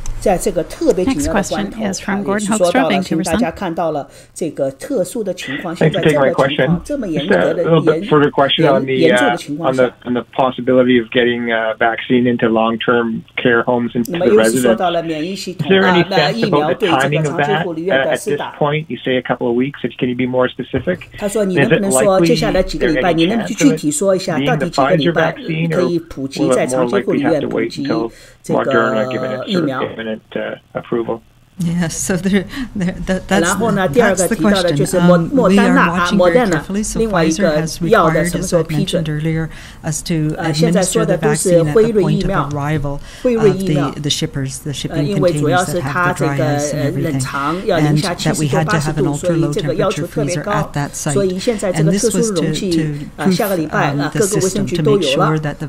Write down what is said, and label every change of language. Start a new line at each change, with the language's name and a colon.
Chinese: 在这个特别紧要的关头，也是说到了，请大家看到了这个特殊的情况，现在这么情况这么严格的严重的情况下。
English: Of getting vaccine into long-term care homes and to the residents. Is there any sense about the timing of that at this point? You say a couple of weeks. Can you be more specific? Is it likely there any chance of it being the Pfizer vaccine, or will it more likely have to wait until Moderna given its imminent approval? Yes, so that's
Chinese: 然后呢，第二个提到的就是莫丹娜啊，莫丹娜，另外一个药的什么时候批准？现在说的都是辉瑞疫苗，辉瑞疫苗，因为主要是它这个冷藏要零下70度、80度，所以这个要求特别高，所以现在这个特殊容器下个礼拜各个卫生局都有了。